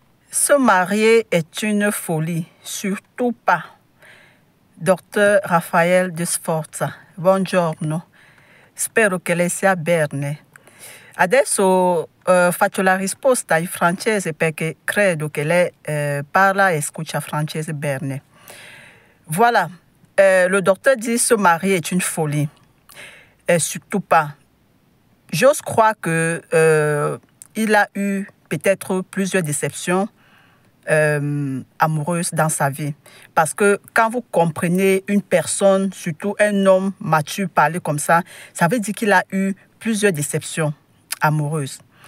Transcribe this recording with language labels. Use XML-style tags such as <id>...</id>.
<fr>Se marier est une folie, surtout pas.</fr> <it>Dottor Raffaele De Sforza, buongiorno. Spero che lei sia bene. Adesso faccio la risposta in francese perché credo che lei parla e scusa francese bene.</it> <fr>Voilà, le docteur dit se marier est une folie. Surtout pas. J'ose croire que il a eu peut-être plusieurs déceptions amoureuses dans sa vie. Parce que quand vous comprenez une personne, surtout un homme mature parler comme ça veut dire qu'il a eu plusieurs déceptions amoureuses.</fr>